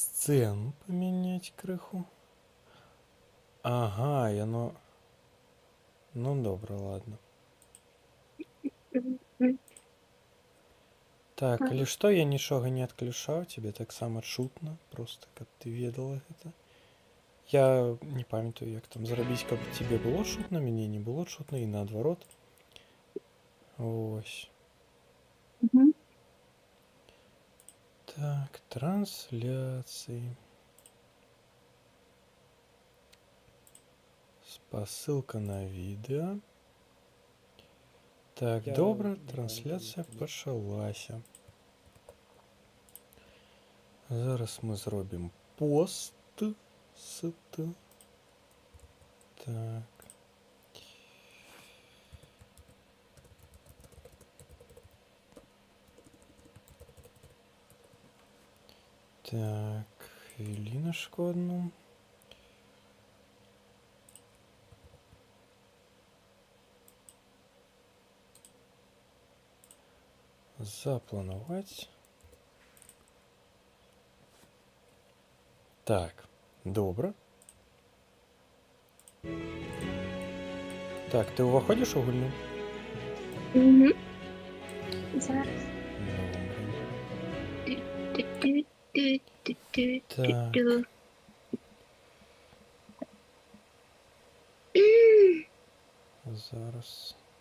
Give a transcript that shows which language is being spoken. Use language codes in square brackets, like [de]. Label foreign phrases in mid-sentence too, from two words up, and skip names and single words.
[ru] сцену поменять крыху. Ага, и оно... Ну, добро, ладно. Так, [be] калі што, я нічога не адключаў, тебе таксама чутна, просто каб ты ведала гэта. Я не памятаю, як там зрабіць, каб тебе было чутна, мяне не было чутна, і наадварот. Вось. Так, трансляции. Спасылка на видео. Так, добра, трансляция пачалася. Зараз мы зробім пост. Так. [uk] Так, хвилиночку одну. Запланувати. Так, добре. [be] Так, ти уваходиш у гульню? Угу. Зараз. Так. Зараз.